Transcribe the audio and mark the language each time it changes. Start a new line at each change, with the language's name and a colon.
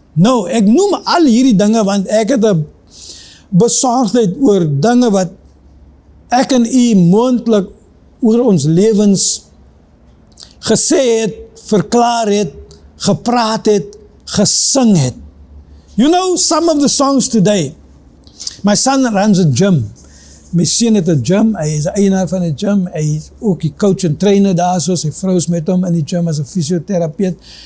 Afrikaans: Nou, ek noem al hierdie dinge, want ek het 'n besorgdheid oor dinge wat ek en u moontlik oor ons lewens gesê het, verklaar het, gepraat het, gesing het.
English: You know, some of the songs today, my son runs a gym.
Afrikaans: My seun het 'n gym, hy is 'n eienaar van 'n gym, hy is ook die coach en trainer daar, so sy vrou is met hom in die gym as 'n fisioterapeut.